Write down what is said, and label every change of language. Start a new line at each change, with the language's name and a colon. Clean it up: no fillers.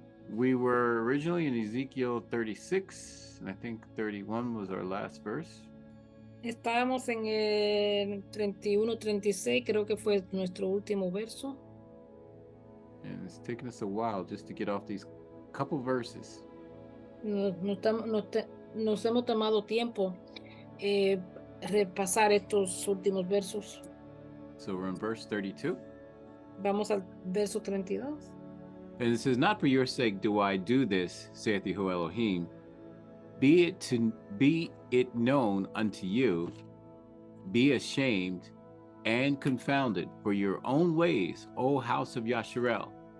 English: We were originally in Ezekiel 36, and I think 31 was our last verse.
Spanish: Estábamos en el 31, 36, creo que fue nuestro último verso.
English: And it's taken us a while just to get off these couple verses.
Spanish: Nos hemos tomado tiempo repasar estos últimos versos.
English: So we're in verse 32.
Spanish: Vamos al verso 32.
English: And it says, not for your sake do I do this, saith Yahuwah Elohim. Be it known unto you, be ashamed and confounded for your own ways, O house of Yasharel.